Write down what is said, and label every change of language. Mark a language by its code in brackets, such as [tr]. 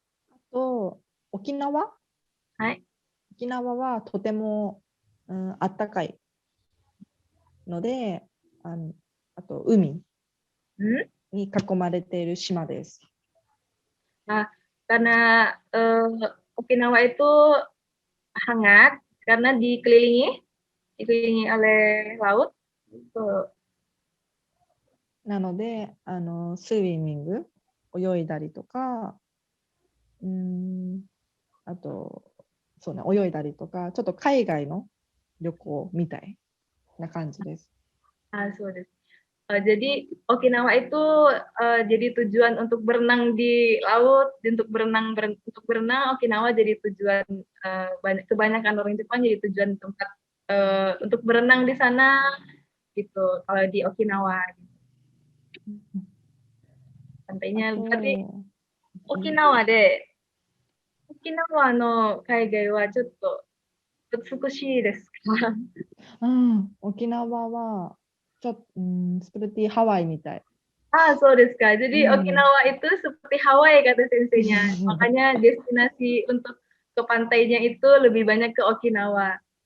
[ja] あと、沖縄はとても、あったかいので、あと海に囲まれている島です。 [id] Karena Okinawa itu hangat karena dikelilingi oleh laut. [ja] なので、スイミング、泳いだりとか、あと、そうね、泳いだりとか、ちょっと海外の旅行みたいな感じです。そうです。 [id] Jadi Okinawa itu jadi tujuan untuk berenang di laut, untuk berenang Okinawa jadi tujuan kebanyakan orang Jepang jadi tujuan tempat untuk berenang di sana gitu kalau di Okinawa. Pantainya berarti Okinawa [ja] で沖縄の海外はちょっと美しいですか？沖縄はちょっと、 [id] seperti [ja] Hawaiiみたい。そうですか。 [id] Jadi Okinawa itu seperti Hawaii kata senseinya. Makanya destinasi untuk ke pantainya itu lebih banyak ke Okinawa.